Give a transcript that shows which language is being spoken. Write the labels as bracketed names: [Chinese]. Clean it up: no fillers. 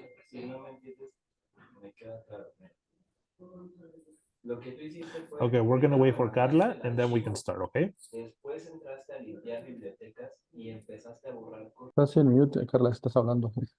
[Spanish] Si no me entiendes, me queda claro. Lo que tú hiciste fue. [English] Okay, we're gonna wait for Carla and then we can start, okay? [Spanish] Después entraste a limpiar bibliotecas y empezaste a borrar cosas. Estás en mute, Carla, estás hablando.